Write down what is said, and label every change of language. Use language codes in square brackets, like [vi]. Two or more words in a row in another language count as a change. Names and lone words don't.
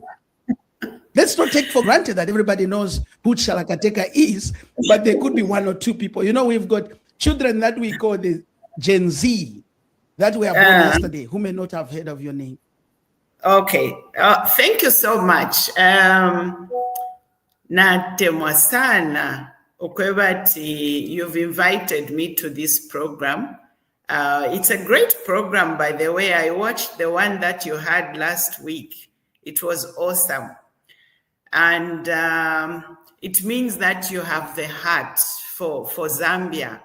[en] Let's not take for granted that everybody knows who Chishala Kateka is, but there could be one or two people. You know, we've got children that we call the Gen Z that were born yesterday, who may not have heard of your name. Okay, thank you so much. [bem] Natemwa sana ukwebati, [en] you've invited me to this program. It's a great program, by the way. I watched the one that you had last week. It was awesome. And it means that you have the heart for Zambia.